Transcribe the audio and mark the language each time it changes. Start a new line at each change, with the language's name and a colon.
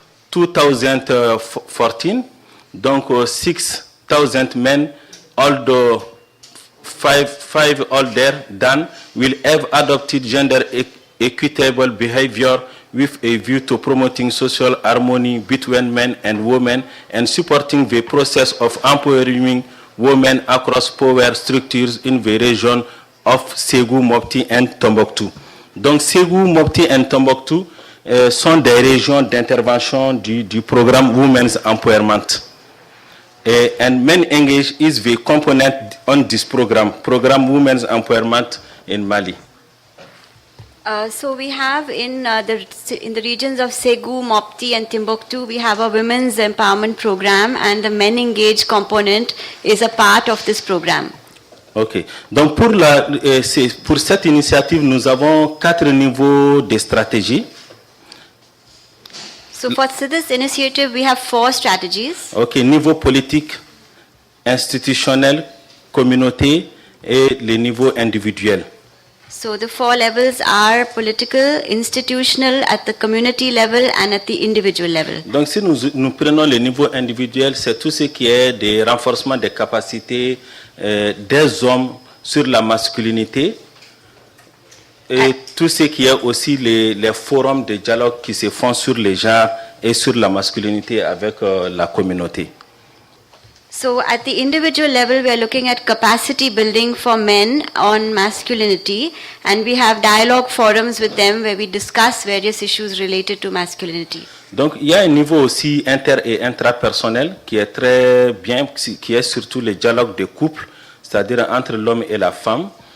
English: 2014, donc 6,000 men, all the five older than will have adopted gender equitable behavior with a view to promoting social harmony between men and women and supporting the process of empowering women across power structures in the region of Ségou, Mopti and Tombouctou.
French: Donc Ségou, Mopti and Tombouctou sont des régions d'intervention du programme Women's Empowerment.
English: And Men Engage is the component on this program Women's Empowerment in Mali. So we have in the regions of Ségou, Mopti and Timbuktu, we have a women's empowerment program, and the Men Engage component is a part of this program. Ok.
French: Donc pour cette initiative, nous avons 4 niveaux de stratégie.
English: So for this initiative, we have 4 strategies. Ok.
French: Niveau politique, institutionnel, communauté et le niveau individuel.
English: So the 4 levels are political, institutional, at the community level and at the individual level.
French: Donc si nous prenons le niveau individuel, c'est tout ce qui est des renforcements des capacités des hommes sur la masculinité et tout ce qui est aussi les forums de dialogue qui se font sur les genres et sur la masculinité avec la communauté.
English: So at the individual level, we are looking at capacity building for men on masculinity, and we have dialogue forums with them where we discuss various issues related to masculinity.
French: Donc il y a un niveau aussi inter- et intrapersonnel qui est très bien, qui est surtout le dialogue de couple, c'est-à-dire entre l'homme et la femme.